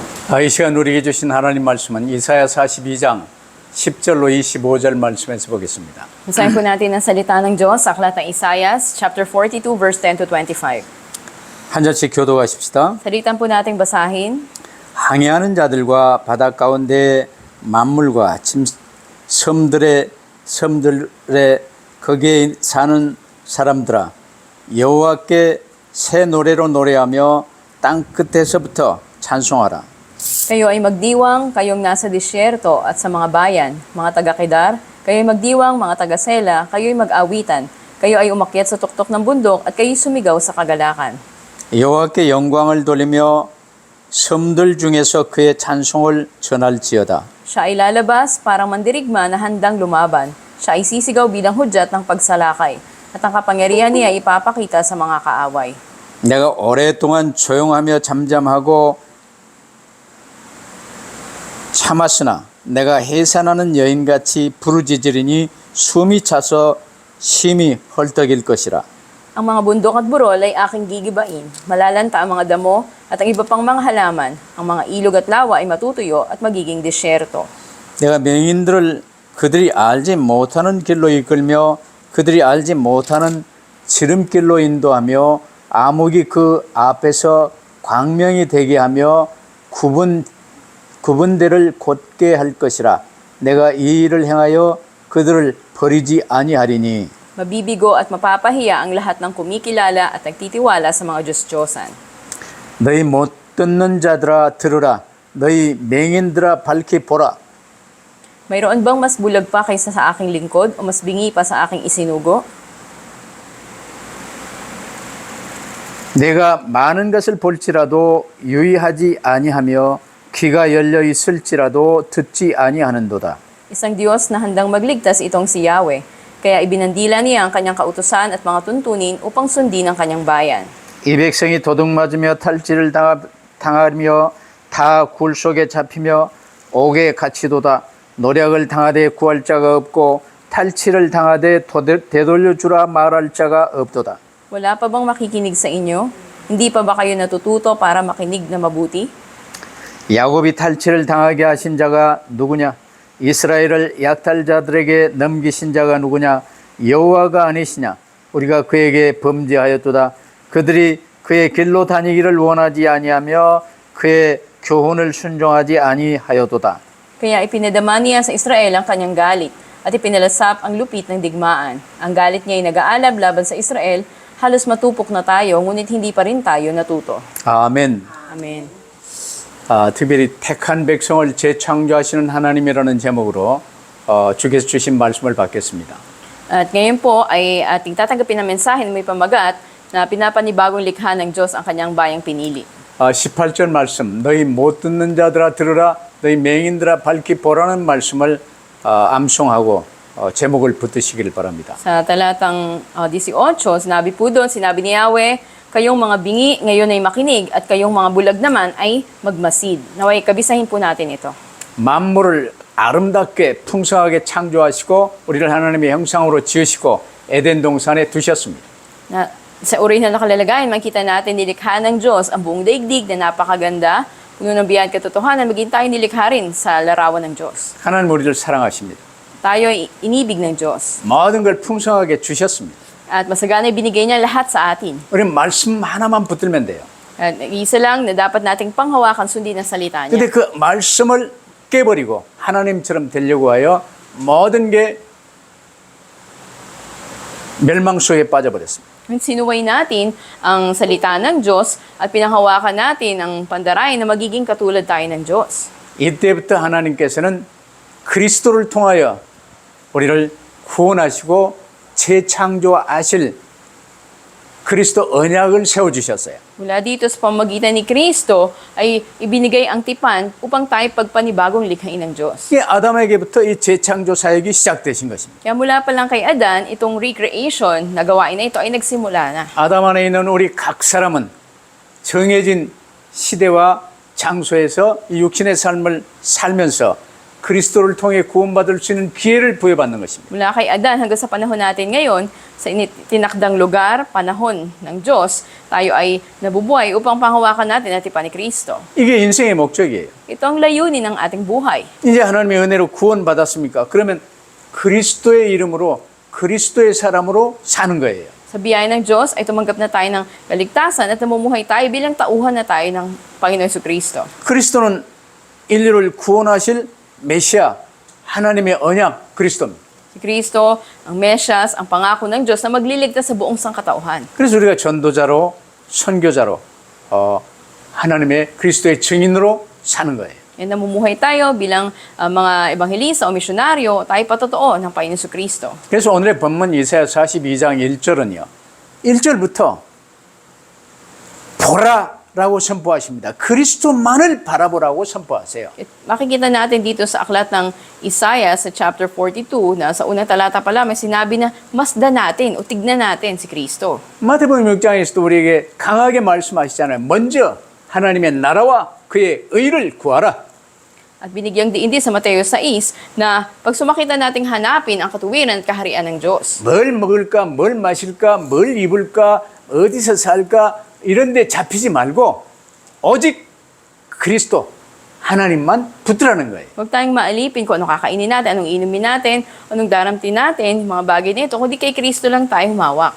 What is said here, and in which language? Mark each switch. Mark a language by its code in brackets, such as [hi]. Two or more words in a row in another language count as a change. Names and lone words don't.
[ko] 이 시간 우리에게 주신 하나님 말씀은 이사야 42장 10절로 25절 말씀에서 보겠습니다. [tl] Basahin po natin ang salita ng Diyos sa aklat ng Isaias, [en] chapter 42, verse 10 to 25. [ko] 한 절씩 교도하십시다. [tl] Salitan po nating basahin. [ko] 항해하는 자들과 바다 가운데 만물과 섬들의 거기에 사는 사람들아, 여호와께 새 노래로 노래하며 땅 끝에서부터 찬송하라. [tl] Kayo ay magdiwang, kayong nasa disyerto at sa mga bayan, mga taga-Kedar, kayo'y magdiwang, mga taga-Sela, kayo'y mag-awitan, kayo ay umakyat sa tuktok ng bundok at kayo'y sumigaw sa kagalakan. [ko] 여호와께 영광을 돌리며 섬들 중에서 그의 찬송을 전할지어다. [tl] Siya ay lalabas parang mandirigma na handang lumaban. Siya ay sisigaw bilang hudyat ng pagsalakay. At ang kapangyarihan niya ay ipapakita sa mga kaaway. [ko] 내가 오랫동안 조용하며 잠잠하고 참았으나 내가 해산하는 여인같이 부르짖으리니 숨이 차서 심히 헐떡일 것이라. [tl] Ang mga bundok at burol ay aking gigibain. Malalanta ang mga damo at ang iba pang mga halaman. Ang mga ilog at lawa ay matutuyo at magiging disyerto. [ko] 내가 맹인들을 그들이 알지 못하는 길로 이끌며 그들이 알지 못하는 지름길로 인도하며 암흑이 그 앞에서 광명이 되게 하며 구분대를 곧게 할 것이라. 내가 이 일을 행하여 그들을 버리지 아니하리니. [tl] Mabibigo at mapapahiya ang lahat ng kumikilala at nagtitiwala sa mga Diyos-Diyosan. [ko] 너희 못 듣는 자들아 들으라. 너희 맹인들아 밝히 보라. [tl] Mayroon bang mas bulag pa kaysa sa aking lingkod o mas bingi pa sa aking isinugo? [ko] 내가 많은 것을 볼지라도 유의하지 아니하며 귀가 열려 있을지라도 듣지 아니하는도다. [tl] Isang Diyos na handang magligtas itong si Yahweh. Kaya ibinandila niya ang kanyang kautusan at mga tuntunin upang sundin ang kanyang bayan. [ko] 이 백성이 도둑맞으며 탈취를 당하며 다 굴 속에 잡히며 옥에 갇히도다. 노략을 당하되 구할 자가 없고 탈취를 당하되 되돌려 주라 말할 자가 없도다. [tl] Wala pa bang makikinig sa inyo? Hindi pa ba kayo natututo para makinig na mabuti? [ko] 야곱이 탈취를 당하게 하신 자가 누구냐? 이스라엘을 약탈자들에게 넘기신 자가 누구냐? 여호와가 아니시냐? 우리가 그에게 범죄하였도다. 그들이 그의 길로 다니기를 원하지 아니하며 그의 교훈을 순종하지 아니하였도다. [tl] Kaya ipinadama niya sa Israel ang kanyang galit at ipinalasap ang lupit ng digmaan. Ang galit niya ay nag-aalab laban sa Israel, halos matupok na tayo, ngunit hindi pa rin tayo natuto. [ko] 아멘. [tl] Amen. [ko] 특별히 택한 백성을 재창조하시는 하나님이라는 제목으로 주께서 주신 말씀을 받겠습니다. [tl] At ngayon po ay ating tatanggapin ang mensahe na may pamagat na pinapanibagong likha ng Diyos ang kanyang bayang pinili. [ko] 18절 말씀, 너희 못 듣는 자들아 들으라, 너희 맹인들아 밝히 보라는 말씀을 암송하고 제목을 붙드시길 바랍니다. [tl] Sa talatang 18, sinabi po doon, sinabi ni Yahweh, kayong mga bingi ngayon ay makinig at kayong mga bulag naman ay magmasid. Naway kabisahin po natin ito. [ko] 만물을 아름답게 풍성하게 창조하시고 우리를 하나님의 형상으로 지으시고 에덴 동산에 두셨습니다. [tl] Na, sa orihinal na kalalagayan, makita natin nilikha ng Diyos ang buong daigdig na napakaganda, puno ng biyaya at katotohanan, maging tayo nilikha rin sa larawan ng Diyos. [ko] 하나님 우리를 사랑하십니다. [tl] Tayo ay inibig ng Diyos. [ko] 모든 걸 풍성하게 주셨습니다. [tl] At masagana binigay niya lahat sa atin. [ko] 우리 말씀 하나만 붙들면 돼요. [tl] At isa lang na dapat nating panghawakan sundin ang salita niya. [ko] 근데 그 말씀을 깨버리고 하나님처럼 되려고 하여 모든 게 멸망 속에 빠져버렸습니다. [tl] Sinuway natin ang salita ng Diyos at pinanghawakan natin ang pandaray na magiging katulad tayo ng Diyos. [ko] 이때부터 하나님께서는 그리스도를 통하여 우리를 구원하시고 재창조하실 그리스도 언약을 세워주셨어요. [tl] Mula dito sa pamagitan ni Kristo ay ibinigay ang tipan upang tayo pagpanibagong likhain ng Diyos. [ko] 이 아담에게부터 이 재창조 사역이 시작되신 것입니다. [tl] Kaya mula pa lang kay Adan, itong recreation na gawain na ito ay nagsimula na. [ko] 아담 안에 있는 우리 각 사람은 정해진 시대와 장소에서 이 육신의 삶을 살면서 그리스도를 통해 구원받을 수 있는 기회를 부여받는 것입니다. [tl] Mula kay Adan hanggang sa panahon natin ngayon, sa tinakdang lugar, panahon ng Diyos, tayo ay nabubuhay upang panghawakan natin at tipan ni Kristo. [ko] 이게 인생의 목적이에요. [tl] Ito ang layunin ng ating buhay. [ko] 이제 하나님의 은혜로 구원받았습니까? 그러면 그리스도의 이름으로 그리스도의 사람으로 사는 거예요. [tl] Sa biyaya ng Diyos ay tumanggap na tayo ng kaligtasan at namumuhay tayo bilang tauhan na tayo ng Panginoon Jesucristo. [ko] 그리스도는 인류를 구원하실 메시아, 하나님의 언약 그리스도입니다. [tl] Si Kristo, ang Mesyas, ang pangako ng Diyos na magliligtas sa buong sangkatauhan. [ko] 그래서 우리가 전도자로, 선교자로 하나님의 그리스도의 증인으로 사는 거예요. [tl] E namumuhay tayo bilang mga ebanghelista o misyonaryo, tayo patotoo ng Panginoon Jesucristo. [ko] 그래서 오늘의 본문 이사야 42장 1절은요. 1절부터 보라라고 선포하십니다. 그리스도만을 바라보라고 선포하세요. [tl] At makikita natin dito sa aklat ng Isaiah sa chapter 42 na sa unang talata pa lang may sinabi na masdan natin o tignan natin si Kristo. [ko] 마태복음 6장에서도 우리에게 강하게 말씀하시잖아요. 먼저 하나님의 나라와 그의 의를 구하라. [tl] At binigyang diin din sa Mateo 6 na pag sumakita nating hanapin ang katuwiran at kaharian ng Diyos. [ko] 뭘 먹을까, 뭘 마실까, 뭘 입을까, 어디서 살까 이런 데 잡히지 말고 오직 그리스도 하나님만 붙들라는 거예요. [tl] Huwag tayong maalipin kung ano kakainin natin, anong inumin natin, anong daramtin natin, mga bagay nito, kundi kay Kristo lang tayo humawak.